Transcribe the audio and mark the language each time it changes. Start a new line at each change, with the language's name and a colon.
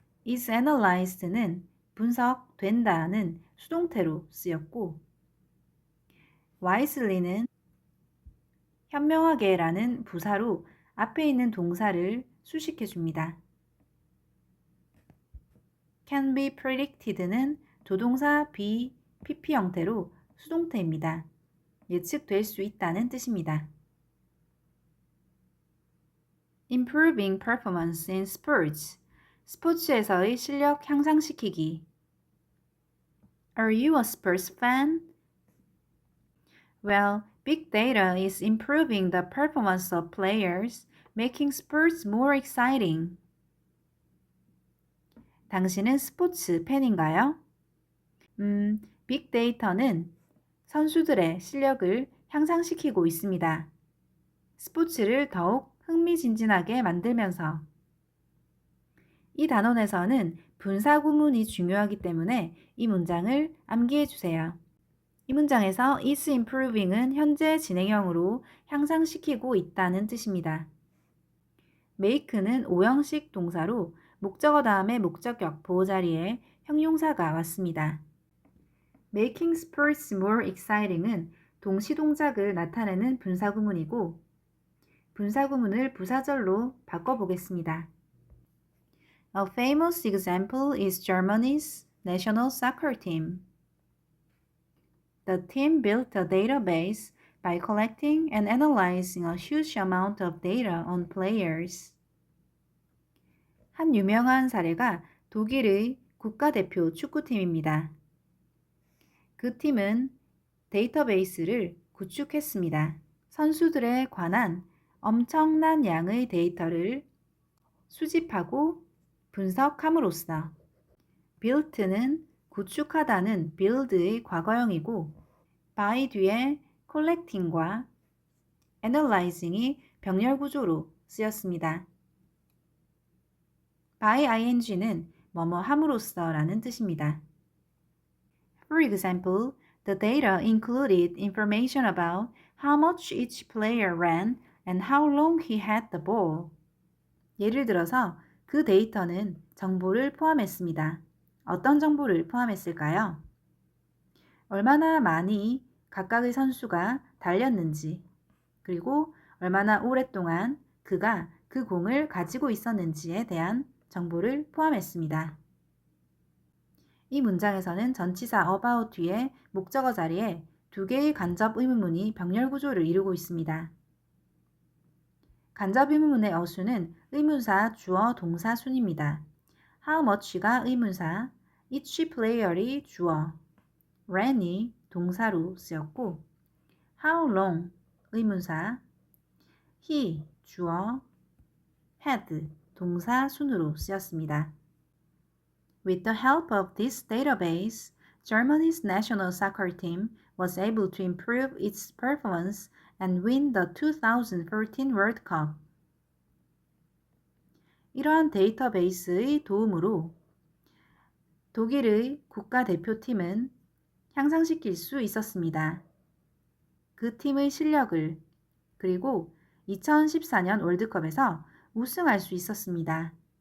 Korean: is analyzed는 분석된다는 수동태로 쓰였고 wisely는 현명하게라는 부사로 앞에 있는 동사를 수식해 줍니다. can be predicted는 조동사 be, pp 형태로 수동태입니다. 예측될 수 있다는 뜻입니다.
English: improving performance in sports,
Korean: 스포츠에서의 실력 향상시키기.
English: Are you a sports fan? Well, big data is improving the performance of players, making sports more exciting.
Korean: 당신은 스포츠 팬인가요? 빅데이터는 선수들의 실력을 향상시키고 있습니다. 스포츠를 더욱 흥미진진하게 만들면서 이 단원에서는 분사 구문이 중요하기 때문에 이 문장을 암기해 주세요. 이 문장에서 is improving은 현재 진행형으로 향상시키고 있다는 뜻입니다. make는 오형식 동사로 목적어 다음에 목적격 보호자리에 형용사가 왔습니다.
English: making sports more exciting
Korean: 은 동시동작을 나타내는 분사구문이고 분사구문을 부사절로 바꿔보겠습니다.
English: A famous example is Germany's national soccer team. The team built a database by collecting and analyzing a huge amount of data on players.
Korean: 한 유명한 사례가 독일의 국가대표 축구팀입니다. 그 팀은 데이터베이스를 구축했습니다. 선수들에 관한 엄청난 양의 데이터를 수집하고 분석함으로써 built는 구축하다는 build의 과거형이고 by 뒤에 collecting과 analyzing이 병렬구조로 쓰였습니다. by ing는 뭐뭐 함으로써 라는 뜻입니다.
English: For example, the data included information about how much each player ran and how long he had the ball.
Korean: 예를 들어서 그 데이터는 정보를 포함했습니다. 어떤 정보를 포함했을까요? 얼마나 많이 각각의 선수가 달렸는지, 그리고 얼마나 오랫동안 그가 그 공을 가지고 있었는지에 대한 정보를 포함했습니다. 이 문장에서는 전치사 about 뒤에 목적어 자리에 두 개의 간접 의문문이 병렬 구조를 이루고 있습니다. 간접 의문문의 어수는 의문사, 주어, 동사 순입니다. How much가 의문사, each player이 주어, ran이 동사로 쓰였고 How long 의문사, he 주어, had 동사 순으로 쓰였습니다.
English: With the help of this database, Germany's national soccer team was able to improve its performance and win the 2014 World Cup.
Korean: 이러한 데이터베이스의 도움으로 독일의 국가대표팀은 향상시킬 수 있었습니다. 그 팀의 실력을 그리고 2014년 월드컵에서 우승할 수 있었습니다.